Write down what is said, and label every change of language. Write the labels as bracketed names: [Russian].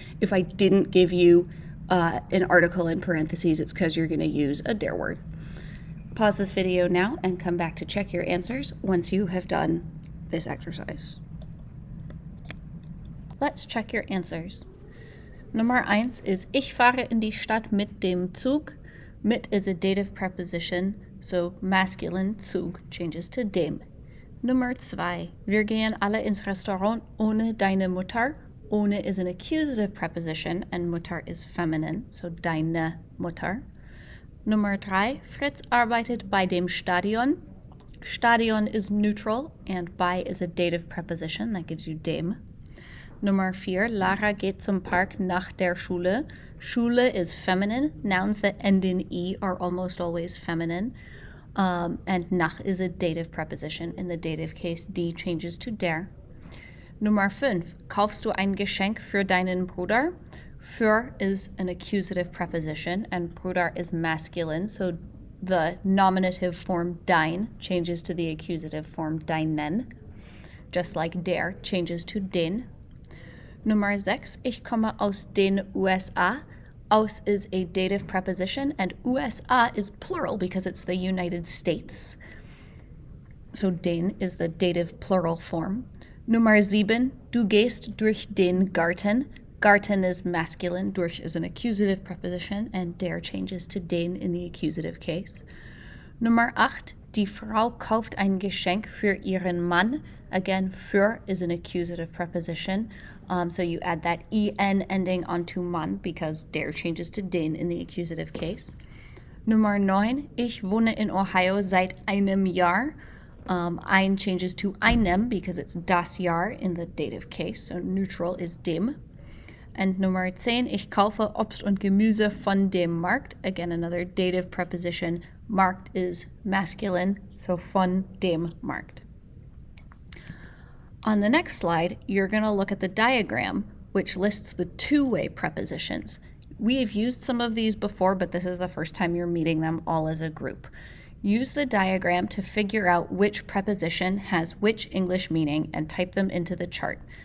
[English] If I didn't give you an article in parentheses, it's because you're going to use a der word. Pause this video now and come back to check your answers once you have done this exercise. Let's check your answers. [German] Nummer 1 is Ich fahre in die Stadt mit dem Zug. [English] Mit is a dative preposition, so masculine Zug changes to dem. [German] Nummer 2. Wir gehen alle ins Restaurant ohne deine Mutter. [English] Ohne is an accusative preposition and Mutter is feminine, so deine Mutter. [German] Nummer 3. Fritz arbeitet bei dem Stadion. [English] Stadion is neutral and bei is a dative preposition, that gives you dem. [German] Nummer 4. Lara geht zum Park nach der Schule. [English] Schule is feminine. Nouns that end in E are almost always feminine. And nach is a dative preposition. In the dative case, die changes to der. [German] Nummer 5. Kaufst du ein Geschenk für deinen Bruder? [English] Für is an accusative preposition and Bruder is masculine, so the nominative form dein changes to the accusative form deinen, just like der changes to den. [German] Nummer 6. Ich komme aus den USA. [English] Aus is a dative preposition and USA is plural because it's the United States. So den is the dative plural form. [German] Nummer 7. Du gehst durch den Garten. [English] Garten is masculine, durch is an accusative preposition, and der changes to den in the accusative case. [German] Nummer 8. Die Frau kauft ein Geschenk für ihren Mann. [English] Again, für is an accusative preposition, so you add that en ending onto Mann because der changes to den in the accusative case. [German] Nummer 9. Ich wohne in Ohio seit einem Jahr. [English] Ein changes to einem because it's das Jahr in the dative case, so neutral is dem. [German] And Nummer 10, ich kaufe Obst und Gemüse von dem Markt. [English] Again, another dative preposition. Markt is masculine, so [German] von dem Markt. [English] On the next slide, you're going to look at the diagram, which lists the two-way prepositions. We have used some of these before, but this is the first time you're meeting them all as a group. Use the diagram to figure out which preposition has which English meaning and type them into the chart.